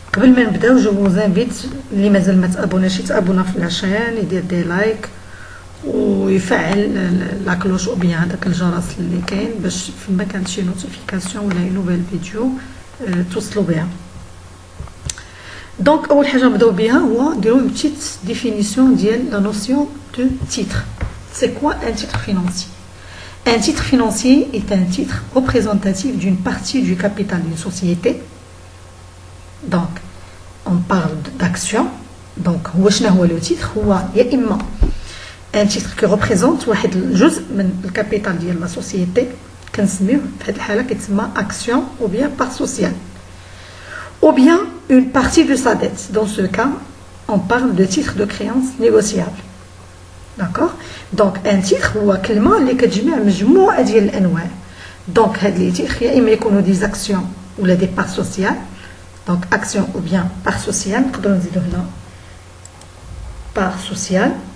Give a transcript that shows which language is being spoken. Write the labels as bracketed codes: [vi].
[ar] قبل ما نبداو جو [fr] vous invite [ar] اللي مازال ما تابوناش يتابونا في لاشين، يدير دي لايك ويفعل لا كلوش او بيان هذاك الجرس اللي كاين باش فما كانت شي نوتيفيكاسيون ولا نوفيل فيديو توصلوا بها. [fr] Donc, [ar] أول حاجة نبداو بها هو نديرو [fr] une petite définition ديال la notion de titre. C'est quoi un titre financier? Un titre financier est un titre représentatif d'une partie du capital d'une société. Donc, on parle d'action. [ar] Donc, هو شنو هو le titre؟ هو يا إما [fr] un titre qui représente [ar] واحد الجزء من الكابيتال ديال la société كنسميوه في هذه الحالة كيتسمى [fr] action ou bien part sociale. Ou bien une partie de sa dette. Dans ce cas, on parle de titre de créance négociable. D'accord? [ar] Donc, [fr] un titre [ar] هو كلمة اللي كتجمع مجموعة ديال الأنواع. Donc, هاد لي تيتر يا إما يكونوا des actions ولا [fr] des parts sociales. Donc, action ou bien part sociale. [ar] نقدروا نزيدو هنا part sociale.